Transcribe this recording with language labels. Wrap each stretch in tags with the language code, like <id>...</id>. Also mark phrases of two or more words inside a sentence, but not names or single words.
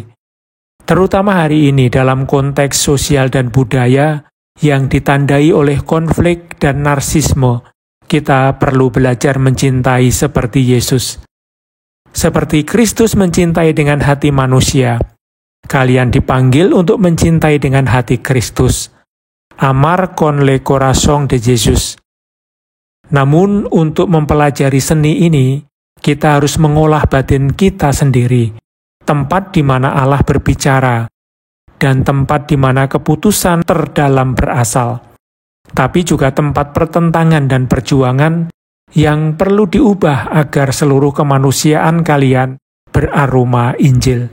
<id>Terutama hari ini dalam konteks sosial dan budaya yang ditandai oleh konflik dan narsisme, kita perlu belajar mencintai seperti Yesus. Seperti Kristus mencintai dengan hati manusia, kalian dipanggil untuk mencintai dengan hati Kristus.</id> <es>Amar con le corazón de Jesús.</es> <id>Namun untuk mempelajari seni ini, kita harus mengolah batin kita sendiri, tempat di mana Allah berbicara, dan tempat di mana keputusan terdalam berasal, tapi juga tempat pertentangan dan perjuangan yang perlu diubah agar seluruh kemanusiaan kalian beraroma Injil.</id>